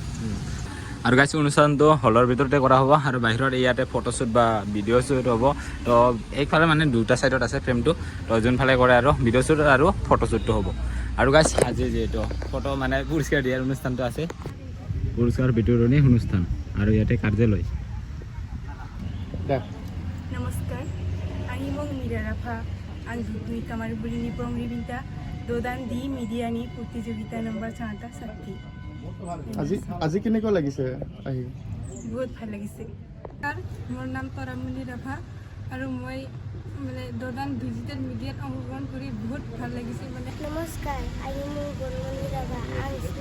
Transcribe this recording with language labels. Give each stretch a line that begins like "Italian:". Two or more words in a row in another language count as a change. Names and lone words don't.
Assamese: আৰু গাইজ অনুষ্ঠানটো হলৰ ভিতৰতে কৰা হ'ব আৰু বাহিৰত ইয়াতে ফটোশ্বুট বা ভিডিঅ' শ্বুট হ'ব। তো এইফালে মানে দুটা ছাইডত আছে ফ্ৰেমটো, তো যোনফালে কৰে আৰু ভিডিঅ' শ্বুট আৰু ফটোশ্বুটটো হ'ব। আৰু গাইজ আজি যিহেতু ফটো মানে পুৰস্কাৰ দিয়াৰ অনুষ্ঠানটো আছে, পুৰস্কাৰ বিতৰণী অনুষ্ঠান আৰু ইয়াতে কাৰ্যালয়।
Bodo: नमस्कार, आंनि मुं मीरा राभा। आं धुबुरी कामारबुरिनि बंग्रिबिन्टा ददान डि मिडियानि प्रतियोगिता नम्बर 60।
Assamese: আজি কেনেকুৱা লাগিছে আহি? বহুত ভাল লাগিছে। মোৰ নাম তৰামণি ৰাভা আৰু মই মানে দদান ডিজিটেল মিডিয়াত অংশগ্ৰহণ কৰি বহুত ভাল লাগিছে। মানে নমস্কাৰ, আমি মোৰ বনমণি ৰাভা আং